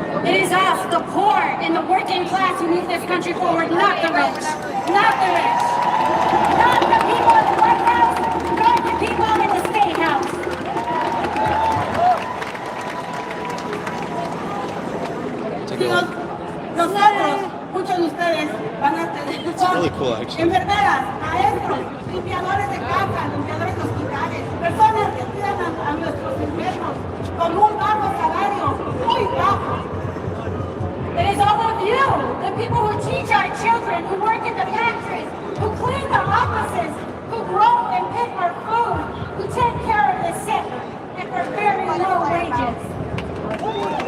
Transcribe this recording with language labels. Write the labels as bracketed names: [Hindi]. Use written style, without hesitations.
[English] It is us, the poor and the working class, who move this country forward, not the rich. Not the rich. Not the people in the White House, not the people in the State House. [Spanish] Nosotros, muchos de ustedes van a tener [English] really cool, actually. [Spanish] enfermeras, maestros, limpiadores de casa, limpiadores de hospitales, personas que cuidan a nuestros enfermos con un bajo salario, muy bajo. [English] It is all of you, the people who teach our children, who work in the factories, who clean the offices, who grow and pick our food, who take care of the sick, and for very low wages.